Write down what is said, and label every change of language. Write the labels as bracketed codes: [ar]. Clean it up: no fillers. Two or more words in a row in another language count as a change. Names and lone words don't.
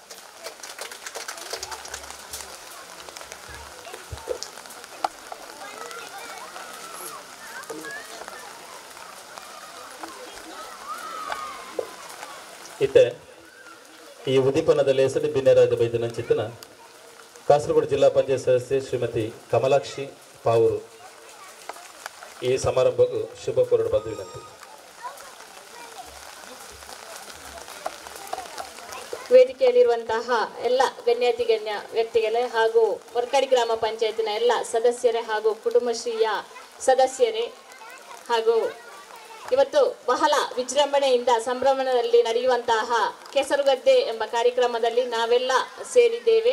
[tcy] ಇತ್ತೆ ಈ ಉದೀಪನದಲ್ಲಿ ಹೆಸರು ಬಿನ್ನೆರಾದ ಬೈದನ ಚಿತ್ತನ ಕಾಸರಗೋಡು ಜಿಲ್ಲಾ ಪಂಚಾಯತ್ ಸದಸ್ಯೆ ಶ್ರೀಮತಿ ಕಮಲಾಕ್ಷಿ ಪಾವೂರು ಈ ಸಮಾರಂಭಕ್ಕೂ ಶುಭ ಕೋರಡು ಬಂದು ವಿನಂತಿ. [kn] ವೇದಿಕೆಯಲ್ಲಿರುವಂತಹ ಎಲ್ಲ ಗಣ್ಯಾತಿ ಗಣ್ಯ ವ್ಯಕ್ತಿಗಳೇ ಹಾಗೂ ವರ್ಕಾಡಿ ಗ್ರಾಮ ಪಂಚಾಯತಿನ ಎಲ್ಲ ಸದಸ್ಯರೇ ಹಾಗೂ ಕುಟುಂಬಶ್ರೀಯ ಸದಸ್ಯರೇ ಹಾಗೂ ಇವತ್ತು ಬಹಳ ವಿಜೃಂಭಣೆಯಿಂದ ಸಂಭ್ರಮದಲ್ಲಿ ನಡೆಯುವಂತಹ ಕೆಸರುಗದ್ದೆ ಎಂಬ ಕಾರ್ಯಕ್ರಮದಲ್ಲಿ ನಾವೆಲ್ಲ ಸೇರಿದ್ದೇವೆ.